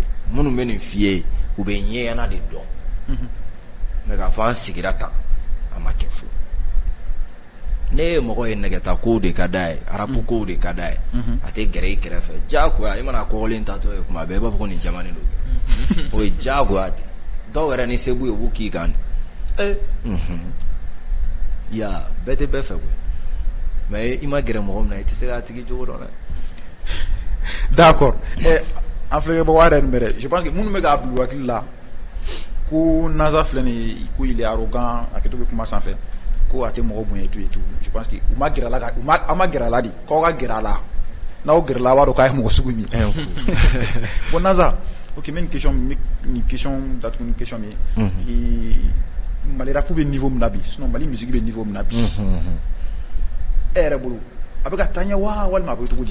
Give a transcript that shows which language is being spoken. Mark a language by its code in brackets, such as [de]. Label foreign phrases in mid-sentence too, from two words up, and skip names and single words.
[bm] minnu bɛ nin f'i ye u bɛ ɲɛɲana de dɔn mais k'a fɔ an sigira tan a ma kɛ fo ne ye mɔgɔ ye nɛgɛta kow de ka d'a ye arabu kow de ka d'a ye a tɛ gɛrɛ i kɛrɛfɛ diyagoya i mana kɔgɔlen tatɔ ye kuma bɛɛ i b'a fɔ ko nin jamanen don o ye diyagoya de dɔw yɛrɛ ni se b'u ye u b'u k'i kan de ya bɛɛ tɛ bɛɛ fɛ koyi mais i ma gɛrɛ mɔgɔ min na i tɛ se k'a tigi jogo dɔn dɛ. D'accord an filɛkɛbagaw yɛrɛ nin bɛ dɛ [fr] je pense que [bm] minnu bɛ k'a bila u hakili la ko Naza filɛ nin ye ko [fr] il est arrogant [bm] a kɛtɔ bɛ kuma sanfɛ ko a tɛ mɔgɔ bonya [fr] et tout et tout je pense que [bm] u ma gɛrɛ a la a ma gɛrɛ a la de k'aw ka gɛrɛ a la n'aw gɛrɛ la a b'a dɔn k'a ye mɔgɔ sugu min ye. Bon Naza ok n bɛ nin question datugu ni question min ye Mali rap bɛ niveau min na bi sinon Mali musique bɛ niveau min na bi e yɛrɛ bolo a bɛ ka taa ɲɛ wa walima a bɛ cogo di.